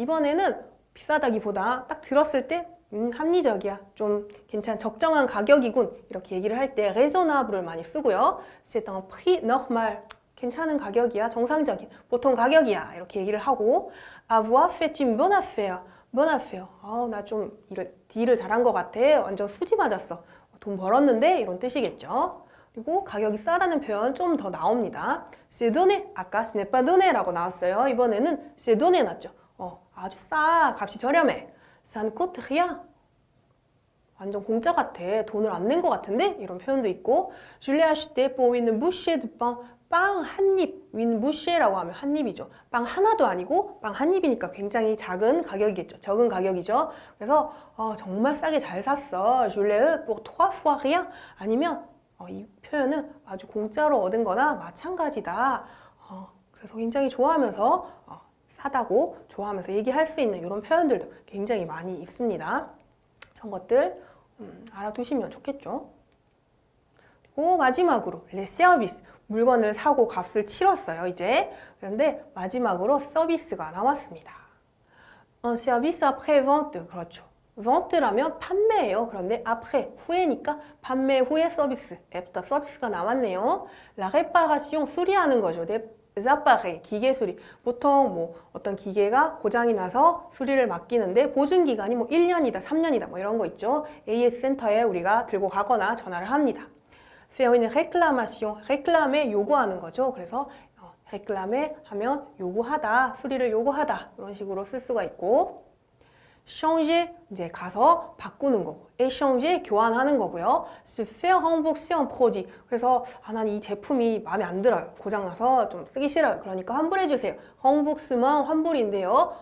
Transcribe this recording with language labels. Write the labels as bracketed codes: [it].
[ko] 이번에는 비싸다기보다 딱 들었을 때 합리적이야. 좀 적정한 가격이군. 이렇게 얘기를 할 때 raisonnable을 많이 쓰고요. [fr] C'est un prix normal. [ko] 괜찮은 가격이야. 정상적인. 보통 가격이야. 이렇게 얘기를 하고 [fr] avoir fait une bonne affaire. [ko] bonne affaire. 나 좀 딜을 잘한 것 같아. 완전 수지 맞았어. 돈 벌었는데 이런 뜻이겠죠. 그리고 가격이 싸다는 표현 좀 더 나옵니다. [fr] C'est donné. [ko] 아까 [fr] ce n'est pas donné [ko] 라고 나왔어요. 이번에는 [fr] c'est donné [ko] 났죠. 아주 싸. 값이 저렴해. [fr] Ça ne coûte rien. [ko] 완전 공짜 같아. 돈을 안 낸 것 같은데? 이런 표현도 있고 [fr] Je l'ai acheté pour une bouchée de pain. [ko] 빵 한 입. [fr] une bouché [ko] 라고 하면 한 입이죠. 빵 하나도 아니고 빵 한 입이니까 굉장히 작은 가격이겠죠. 적은 가격이죠. 그래서 정말 싸게 잘 샀어. [fr] Je l'ai pour 3 fois rien. [ko] 아니면 이 표현은 아주 공짜로 얻은 거나 마찬가지다. 그래서 굉장히 좋아하면서 싸다고 좋아하면서 얘기할 수 있는 이런 표현들도 굉장히 많이 있습니다. 이런 것들 알아두시면 좋겠죠. 그리고 마지막으로 [fr] les services. [ko] 물건을 사고 값을 치렀어요. 이제 그런데 마지막으로 서비스가 나왔습니다. [fr] Un service après vente. 그렇죠. [ko] vente라면 판매예요. 그런데 après 후에니까 판매 후에 서비스. 애프터 서비스가 나왔네요. [fr] La réparation [ko] 수리하는 거죠. appareils, 기계 수리. 보통 뭐 어떤 기계가 고장이 나서 수리를 맡기는데 보증 기간이 뭐 1년이다, 3년이다 뭐 이런 거 있죠. AS 센터에 우리가 들고 가거나 전화를 합니다. [fr] faire une réclamation, [ko] réclamer 요구하는 거죠. 그래서 réclamer 하면 요구하다, 수리를 요구하다 이런 식으로 쓸 수가 있고 changer 이제 가서 바꾸는 거고 échanger 교환하는 거고요. [fr] se faire rembourser un produit [ko] 그래서 난 이 제품이 마음에 안 들어요. 고장나서 좀 쓰기 싫어요. 그러니까 환불해 주세요. remboursement 환불인데요.